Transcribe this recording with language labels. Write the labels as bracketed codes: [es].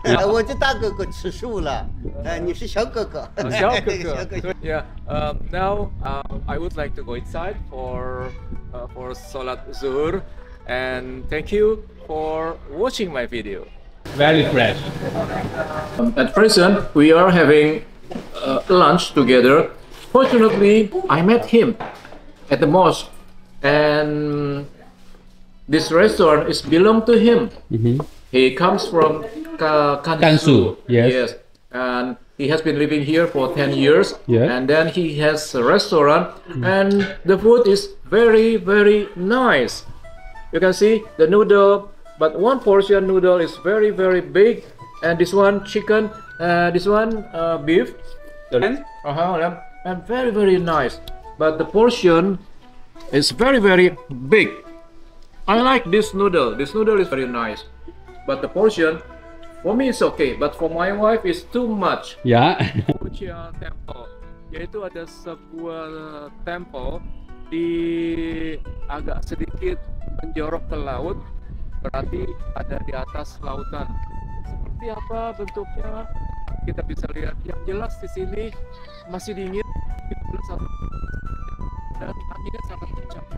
[zh] 我这大哥哥吃素了，你是小哥哥。小哥哥。 [en] Yeah. Now I would like to go inside for Salat Zuhur, and thank you for watching my video. Very fresh. At present, we are having lunch together. Fortunately, I met him at the mosque, and this restaurant is belong to him. He comes from Gansu. Yes. And he has been living here for 10 years. Yeah. And then he has a restaurant, and the food is very, very nice. You can see the noodle but one portion noodle is very very big, and this one chicken, this one beef, Lamb. lamb, and very very nice. But the portion is very very big. I like this noodle. This noodle is very nice, but the portion for me is okay. But for my wife is too much. [id] Ya. Puja Temple, yaitu ada sebuah temple di agak sedikit menjorok ke laut, berarti ada di atas lautan. Seperti apa bentuknya kita bisa lihat. Yang jelas di sini masih dingin, dan anginnya sangat kencang.